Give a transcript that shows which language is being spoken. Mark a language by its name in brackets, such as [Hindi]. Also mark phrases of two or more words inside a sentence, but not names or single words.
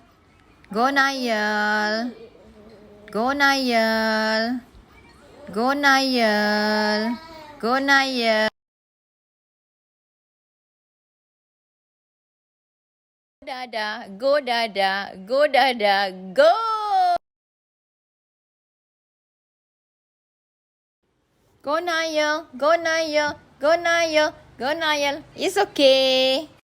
[English] Go Niall. Go Niall. Go Niall. Go Niall. Dada, go Dada, go Dada, go! Go Nail, go Nail, go Nail, go Nail. It's okay.